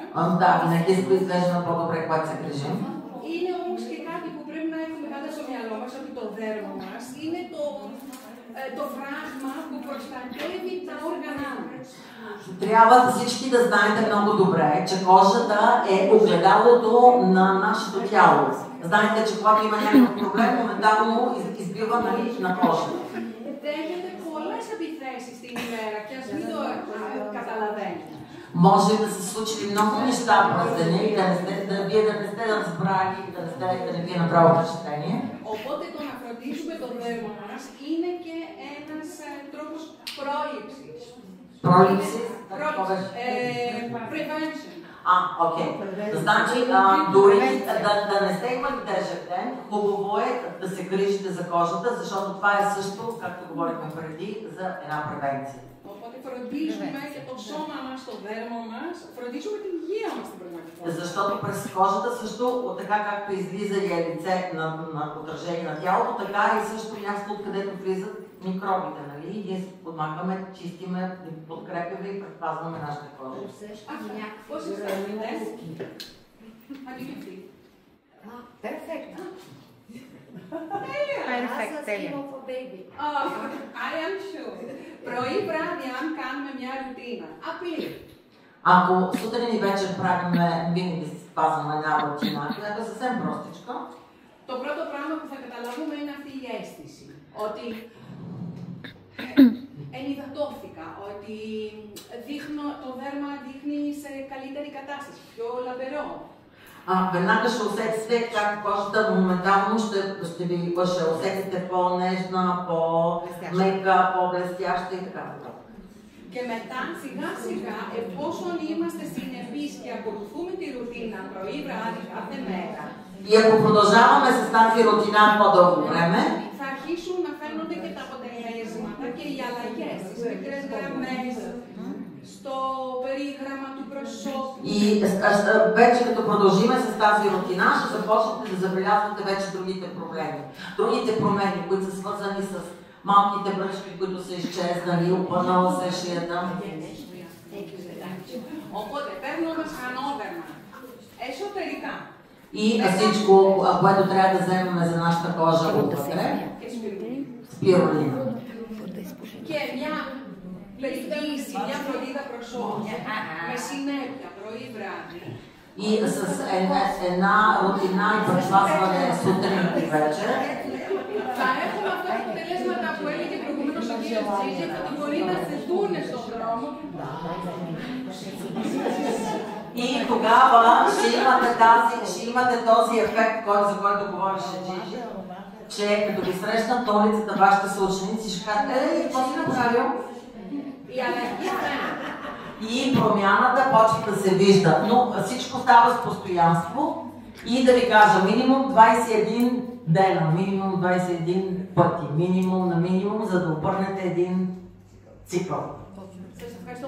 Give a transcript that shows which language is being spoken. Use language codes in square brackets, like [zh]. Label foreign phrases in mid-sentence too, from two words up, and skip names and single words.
[bg] Да, винаги изглеждаме по-добре, когато се грижим. [el] Είναι όμως και κάτι που πρέπει να έχουμε πάντα στο μυαλό μας, ότι το δέρμα μας είναι το φράγμα που προστατεύει τα όργανα μας. [bg] Трябва всички да знаете много добре, че кожата е огледалото на нашето тяло. Знаете, че когато има някакъв проблем, моментално избива на кожата. [el] Δέχεται πολλές επιθέσεις την ημέρα και ας μην το καταλαβαίνετε. [bg] Може да се случили много неща през деня и вие да не сте разбрали и да не ви е направо впечатление. [el] Οπότε το να φροντίσουμε το δέρμα μας είναι και ένας τρόπος πρόληψης. [bg] Пролипсис? Prevention. Окей. Значи, дори да не сте имали тежък ден, хубаво е да се грижите за кожата, защото това е също, както говорихме преди, за една превенция. [el] Οπότε φροντίζουμε και το σώμα μας, το δέρμα μας, φροντίζουμε την υγεία μας στην πραγματικότητα. [bg] Защото през кожата също, така както излиза и е лице на отражение на тялото, така и също място, откъдето влизат микробите, нали? Ние се подмагаме, чистиме, подкрепяме и предпазваме нашата кожа. [el] Πώς αισθάνεστε? Αντιληφθεί. [bg] Перфектно. [en] I am sure. [el] Πρωί βράδυ, αν κάνουμε μια ρουτίνα, απλή. [bg] Ако сутрин и вечер правиме, винаги си спазваме една рутина, която е съвсем простичка. [el] Το πρώτο πράγμα που θα καταλάβουμε είναι αυτή η αίσθηση. Ότι ενυδατώθηκα, ότι το δέρμα δείχνει σε καλύτερη κατάσταση, πιο λαμπερό. [bg] Веднага ще усетите как кожата моментално ще усетите по-нежна, по-мека, по-блестяща и така. [el] Και μετά σιγά σιγά, εφόσον είμαστε συνεπείς και ακολουθούμε τη ρουτίνα πρωί βράδυ κάθε μέρα, [bg] И ако продължаваме с тази рутина по-дълго време, [el] θα αρχίσουν να φαίνονται και τα αποτελέσματα και οι αλλαγές στις μικρές γραμμές, στο περίγραμμα του προσώπου. [bg] И вече като продължиме с тази рутина, ще започнете да забелязвате вече другите проблеми. Другите промени, които са свързани с малките бръчки, които са изчезнали, опънала се шията. [el] Οπότε παίρνουμε χανόδερμα εσωτερικά. [bg] И всичко, което трябва да вземем за нашата кожа отвътре. Спирулина. [el] Και μια περιποίηση, μια φροντίδα προσώπου, με συνέπεια πρωί βράδυ. [bg] И с една рутина и предпазване сутрин и вечер. [el] Θα έχουμε αυτά τα αποτελέσματα που έλεγε προηγουμένως ο κύριος Τζίζεκ, ότι μπορεί να θετούν στον δρόμο. [bg] И тогава ще имате този ефект, за който говореше Джижи, че като ви срещнат на улицата вашите съученици, ще кажете, какво си направил? И промяната почва да се вижда, но всичко става с постоянство и да ви кажа, минимум 21 дена, минимум 21 пъти, минимум на минимум, за да обърнете един цикъл.